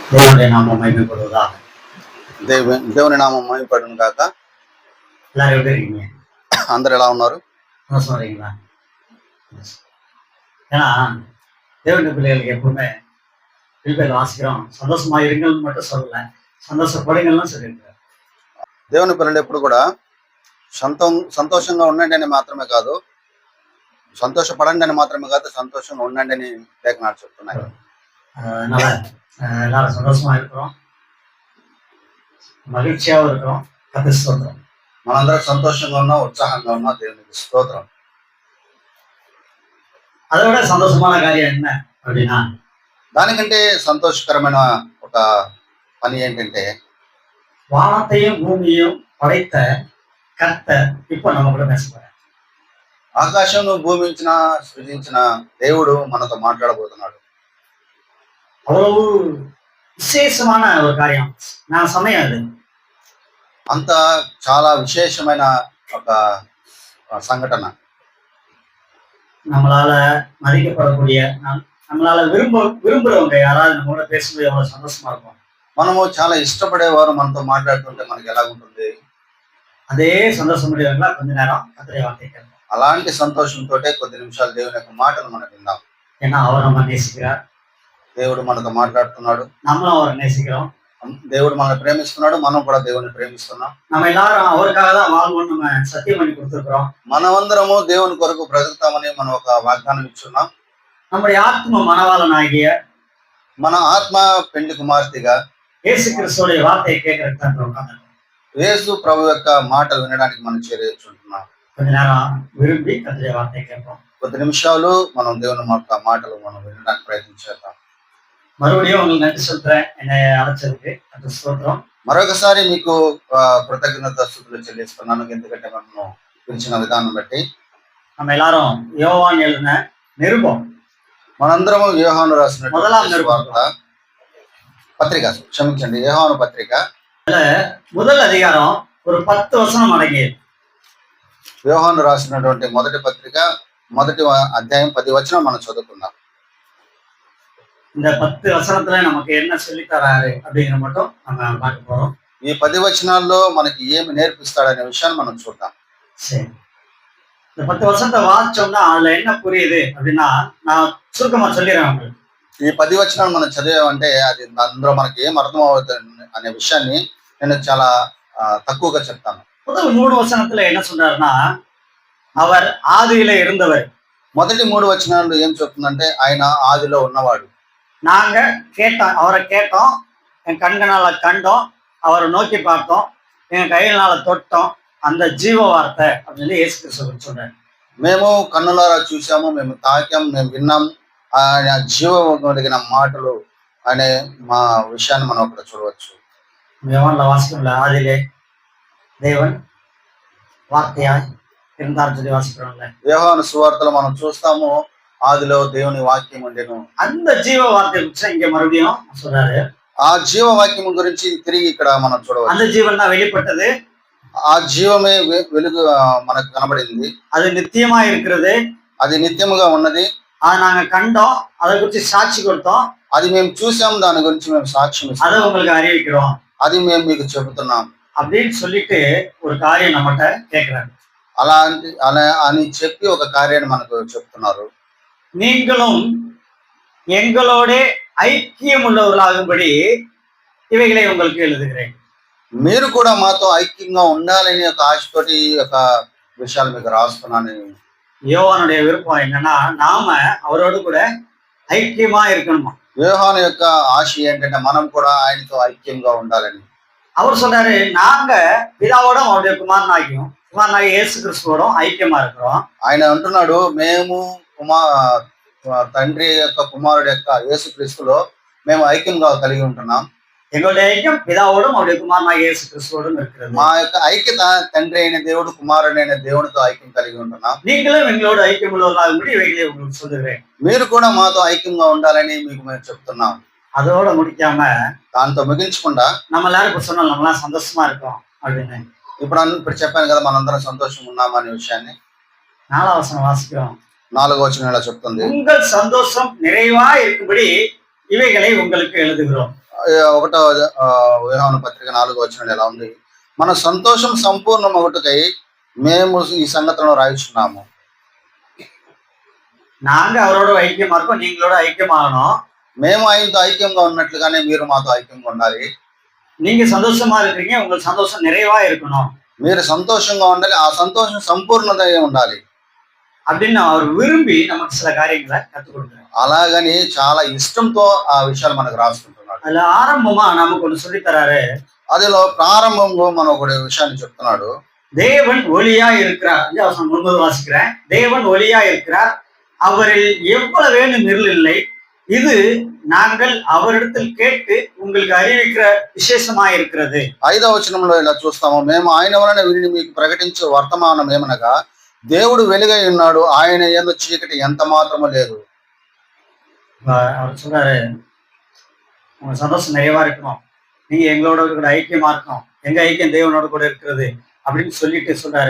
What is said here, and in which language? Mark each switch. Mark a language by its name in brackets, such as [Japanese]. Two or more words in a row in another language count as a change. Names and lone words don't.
[Telugu] దేవుని నామం మహిமைப்படுவதாக. దేవుని నామం మహిమపడును గాక. [Tamil] எல்லாரும் எப்படி இருக்கீங்க? [Telugu] అందరు ఎలా ఉన్నారు? [Tamil] சந்தோஷமா இருக்கீங்களா? ஏன்னா தேவனுடைய பிள்ளைகளுக்கு எப்பவுமே பிள்ளைகள் வாசிக்கிறோம், சந்தோஷமா இருங்கள்னு மட்டும் சொல்லல, సంతోషపడుங்கள்னு சொல்லியிருக்காரு. [Telugu] దేవుని పిల్లలు ఎప్పుడు కూడా సంతోషంగా ఉండండి అని మాత్రమే కాదు, సంతోషపడండి అని మాత్రమే కాదు, సంతోషంగా ఉండండి అని లేఖనాలు చెప్తున్నాయి. [Tamil] அதனால எல்லாரும் சந்தோஷமா இருக்கிறோம், மகிழ்ச்சியாவும் இருக்கிறோம். கர்த்தருக்கு ஸ்தோத்திரம். [Telugu] మనందరం సంతోషంగా ఉన్నాం, ఉత్సాహంగా ఉన్నాం. దేవునికి స్తోత్రం. [Tamil] அதை விட சந்தோஷமான காரியம் என்ன அப்படின்னா, [Telugu] దానికంటే సంతోషకరమైన ఒక పని ఏంటంటే, [Tamil] வானத்தையும் பூமியையும் படைத்த கர்த்தர் இப்ப நம்ம கூட பேச போறார். [Telugu] ఆకాశం భూమించిన సృజించిన దేవుడు మనతో మాట్లాడబోతున్నాడు. [Tamil] அவ்வளவு விசேஷமான ஒரு காரியம், நான் சமயம் அது. [Telugu] అంత చాలా విశేషమైన ఒక సంఘటన. [Tamil] நம்மளால மதிக்கப்படக்கூடிய, நம்மளால விரும்புறவங்க யாராவது நம்ம கூட பேசும்போது எவ்வளவு சந்தோஷமா இருக்கும். [Telugu] మనము చాలా ఇష్టపడేవారు మనతో మాట్లాడుతుంటే మనకి ఎలా ఉంటుంది? [Tamil] அதே சந்தோஷம் முடியவங்களா கொஞ்ச நேரம் கர்த்தருடைய வார்த்தை கேட்போம். [Telugu] అలాంటి సంతోషంతో కొద్ది నిమిషాలు దేవుని యొక్క మాటలు మనం విందాం. [Tamil] ஏன்னா அவர் நம்ம நேசிக்கிறார், [Telugu] దేవుడు మనతో మాట్లాడుతున్నాడు, [Tamil] நம்மளும் அவரை நேசிக்கிறோம். [Telugu] దేవుడు మనల్ని ప్రేమిస్తున్నాడు, మనం కూడా దేవుని ప్రేమిస్తున్నాం. [Tamil] நம்ம எல்லாரும் அவருக்காக தான் வாழ்வோம்னு நம்ம சத்தியம் பண்ணி கொடுத்துருக்கிறோம். [Telugu] మనమందరము దేవుని కొరకు బ్రతుకుతామని మనం ఒక వాగ్దానం ఇచ్చున్నాం. [Tamil] நம்முடைய ஆத்ம மனவாளன் ஆகிய [Telugu] మన ఆత్మ పెండ్లి కుమార్తెగా [Tamil] இயேசு கிறிஸ்துவோடைய வார்த்தையை கேட்கறதுக்கு தான் உட்கார்ந்து [Telugu] యేసు ప్రభు యొక్క మాటలు వినడానికి మనం చేరుచుంటున్నాం. [Tamil] கொஞ்ச நேரம் விரும்பி கர்த்தருடைய வார்த்தையை கேட்போம். [Telugu] కొద్ది నిమిషాలు మనం దేవుని మాటలు మనం వినడానికి ప్రయత్నించేద్దాం. [Tamil] மறுபடியும் உங்களுக்கு நன்றி சொல்றேன், என்னை அழைச்சதுக்கு அந்த ஸ்தோத்திரம். [Telugu] మరొకసారి మీకు కృతజ్ఞత స్తుతులు చెల్లిస్తున్నాను, ఎందుకంటే మనం పిలిచిన విధానం బట్టి. [Tamil] நம்ம எல்லாரும் யோவான் எழுதின நிருபம், [Telugu] మనందరము యోహాను రాసిన [Tamil] முதலாம் நிருபம், [Telugu] పత్రిక, క్షమించండి, యోహాను పత్రిక [Tamil] முதல் அதிகாரம் ஒரு 10 வசனம் அடங்கியது. [Telugu] యోహాను రాసినటువంటి మొదటి పత్రిక మొదటి అధ్యాయం 10 వచనం మనం చదువుకుందాం. [Tamil] இந்த 10 வசனத்துல நமக்கு என்ன சொல்லி தராரு அப்படிங்கிற மட்டும் நம்ம பார்க்க போறோம். [Telugu] ఈ 10 వచనాల్లో మనకి ఏమి నేర్పిస్తాడనే విషయాన్ని మనం చూద్దాం. [Tamil] சரி, இந்த 10 வசனத்தை வாசிச்சோம்னா அதுல என்ன புரியுது அப்படின்னா, நான் சுருக்கமா சொல்லிடுறேன் உங்களுக்கு. [Telugu] ఈ 10 వచనాలు మనం చదివామంటే అది అందులో మనకి ఏం అర్థం అవుతుంది అనే విషయాన్ని నేను చాలా తక్కువగా చెప్తాను. [Tamil] முதல் 3 வசனத்துல என்ன சொல்றாருன்னா, அவர் ஆதியில இருந்தவர். [Telugu] మొదటి 3 వచనాలు ఏం చెప్తుందంటే, ఆయన ఆదిలో ఉన్నవాడు. [Tamil] நாங்க கேட்டோம், அவரை கேட்டோம், என் கண்களால கண்டோம், அவரை நோக்கி பார்த்தோம், என் கையினால தொட்டோம், அந்த ஜீவ வார்த்தை அப்படின்னு இயேசு கிறிஸ்து சொல்றாரு. [Telugu] మేము కన్నులారా చూసాము, మేము తాకాం, మేము విన్నాం, ఆయన జీవం కలిగిన మాటలు అనే మా విషయాన్ని మనం అక్కడ చూడవచ్చు. [Tamil] யோவான்ல வாசிக்கிறோம்ல, ஆதியிலே தேவன் வார்த்தையாய் இருந்தார் சொல்லி வாசிக்கிறோம்ல. [Telugu] యోహాను సువార్తలో మనం చూస్తాము, ఆదిలో దేవుని వాక్యం ఉండెను. [Tamil] அந்த ஜீவ வார்த்தை குறித்து இங்க மறுபடியும் சொல்றாரு. [Telugu] ఆ జీవ వాక్యం గురించి తిరిగి ఇక్కడ మనం చూడవచ్చు. [Tamil] அந்த ஜீவன் தான் வெளிப்பட்டது, [Telugu] ఆ జీవమే వెలుగు మనకు కనబడింది, [Tamil] அது நித்தியமா இருக்கிறது, [Telugu] అది నిత్యముగా ఉన్నది, [Tamil] அதை நாங்க கண்டோம், அதை குறித்து சாட்சி கொடுத்தோம், [Telugu] అది మేము చూసాం, దాని గురించి మేము సాక్ష్యం [Tamil] அதை [Telugu] ఇస్తాం, [Tamil] உங்களுக்கு அறிவிக்கிறோம் [Telugu] అది మేము మీకు చెబుతున్నాం [Tamil] அப்படின்னு சொல்லிட்டு ஒரு காரியம் நம்மகிட்ட கேட்கிறாரு. [Telugu] అలాంటి అలా అని చెప్పి ఒక కార్యాన్ని మనకు చెప్తున్నారు. [Tamil] நீங்களும் எங்களோட ஐக்கியம் உள்ளவர்களாகும்படி இவைகளை உங்களுக்கு எழுதுகிறேன். [Telugu] మీరు కూడా మాతో ఐక్యంగా ఉండాలని ఒక ఆశతోటి ఒక విషయాలు మీకు రాస్తున్నాను. [Tamil] யோவானுடைய விருப்பம் என்னன்னா, நாம அவரோடு கூட ஐக்கியமா இருக்கணுமா. [Telugu] యోహాను యొక్క ఆశ ఏంటంటే మనం కూడా ఆయనతో ఐక్యంగా ఉండాలని. [Tamil] அவர் சொல்றாரு, நாங்க பிதாவோட அவருடைய குமாரனாகிய இயேசு கிறிஸ்துவோடும் ஐக்கியமா இருக்கிறோம். [Telugu] ఆయన అంటున్నాడు, మేము తండ్రి యొక్క కుమారుడు యొక్క యేసుక్రీస్తులో మేము ఐక్యంగా కలిగి ఉంటున్నాం. [Tamil] எங்களுடைய ஐக்கியம் பிதாவோடும் அவருடைய குமாரனாகிய இயேசு கிறிஸ்துவோடும் இருக்கிறது. [Telugu] మా యొక్క ఐక్యత తండ్రి అయిన దేవుడు, కుమారుడైన దేవునితో ఐక్యం కలిగి ఉంటున్నాం. [Tamil] நீங்களும் எங்களோட ஐக்கியம் உள்ளவர்களாகும்படி இவைகளை உங்களுக்கு சொல்லுகிறேன். [Telugu] మీరు కూడా మాతో ఐక్యంగా ఉండాలని మీకు మేము చెప్తున్నాం. [Tamil] அதோட முடிக்காம [Telugu] దాంతో ముగించకుండా, [Tamil] நம்ம எல்லாரும் இப்ப சொன்னோம், நம்மளாம் சந்தோஷமா இருக்கோம் அப்படின்னு. [Telugu] ఇప్పుడు చెప్పాను కదా, మనందరం సంతోషంగా ఉన్నాం అనే విషయాన్ని 4వ వచనం వాసిக்கிறோம். 4వ వచనం ఇలా చెప్తుంది, [Tamil] உங்கள் சந்தோஷம் நிறைவா இருக்கும்படி இவைகளை உங்களுக்கு எழுதுகிறோம். [Telugu] ఒకటో యోహాను పత్రిక 4వ వచనం ఎలా ఉంది? మన సంతోషం సంపూర్ణమగుటకై మేము ఈ సంగతులను రాయిచున్నాము. [Tamil] நாங்க அவரோட ஐக்கியமா இருக்கோம், நீங்களோட ஐக்கியமாகணும். [Telugu] మేము ఆయనతో ఐక్యంగా ఉన్నట్లుగానే మీరు మాతో ఐక్యంగా ఉండాలి. [Tamil] நீங்க சந்தோஷமா இருக்கிறீங்க, உங்களுக்கு சந்தோஷம் நிறைவா இருக்கணும் [Telugu] మీరు సంతోషంగా ఉండాలి, ఆ సంతోషం సంపూర్ణత ఉండాలి [Tamil] அப்படின்னு அவர் విரும்பి நமக்கு சில காரியங்களை கற்றுக் கொடுக்குறாரு. [Telugu] అలాగని చాలా ఇష్టంతో ఆ విషయాలు మనకు రాసుకుంటున్నాడు. [Tamil] அதுல ஆரம்பமா நமக்கு ஒண்ணு சொல்லி தராரு. [Telugu] అదిలో ప్రారంభంలో మనం ఒక విషయాన్ని చెప్తున్నాడు. [Tamil] தேவன் ஒளியா இருக்கிறார். 5 வாசிக்கிறேன். தேவன் ஒளியா இருக்கிறார், அவரில் எவ்வளவேனும் இருள் இல்லை. இது நாங்கள் அவரிடத்தில் கேட்டு உங்களுக்கு அறிவிக்கிற విశేషமா இருக்கிறது. [Telugu] 5వ వచనంలో ఇలా చూస్తాము, మేము ఆయన వలన విని మీకు ప్రకటించే వర్తమానం ఏమనగా దేవుడు వెలుగై ఉన్నాడు, ఆయన యందు చీకటి ఎంత మాత్రము లేదు. [Tamil] அவர் சொல்றாரு, உங்க சந்தோஷம் நிறைவா இருக்கணும், நீங்க எங்களோட கூட ஐக்கியமா இருக்கணும், எங்க ஐக்கியம் தேவனோட கூட இருக்கிறது அப்படின்னு சொல்லிட்டு சொல்றாரு.